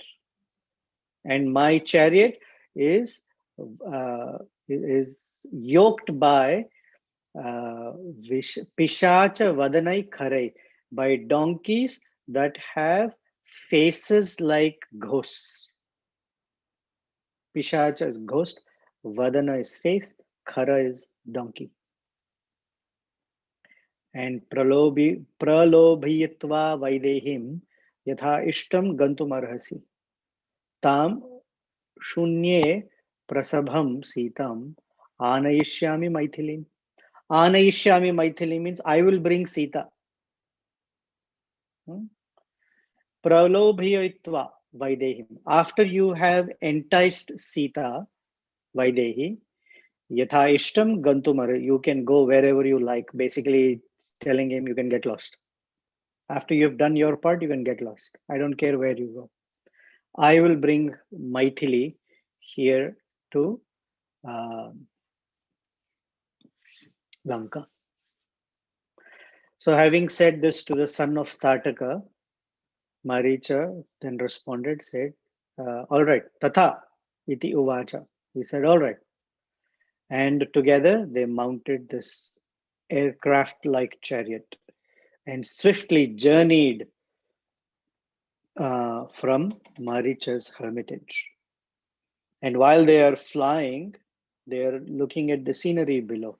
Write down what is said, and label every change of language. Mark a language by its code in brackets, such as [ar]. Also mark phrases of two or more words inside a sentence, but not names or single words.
[en] And my chariot is yoked by [sa] Pishacha Vadanai Kharai, [en] by donkeys that have faces like ghosts. Pishacha is ghost, Vadana is face, Khara is donkey. [sa] And pralobhiyatva vaidehim yatha ishtam gantumarhasi. Tam shunye prasabham sitam anayishyami maithilim. Anayishyami maithili [en] means I will bring Sita. [sa] Pralobhiyatva vaidehim. [en] After you have enticed Sita, [sa] Vaidehi, Yatha Ishtam Gantumar, [en] you can go wherever you like. Basically, telling him you can get lost. After you've done your part, you can get lost. I don't care where you go. I will bring Maithili here to Lanka. So, having said this to the son of Tataka, Maricha then responded, said, all right, [sa] Tatha iti uvacha. [en] He said, all right. And together they mounted this aircraft-like chariot and swiftly journeyed from Maricha's hermitage. And while they are flying, they are looking at the scenery below.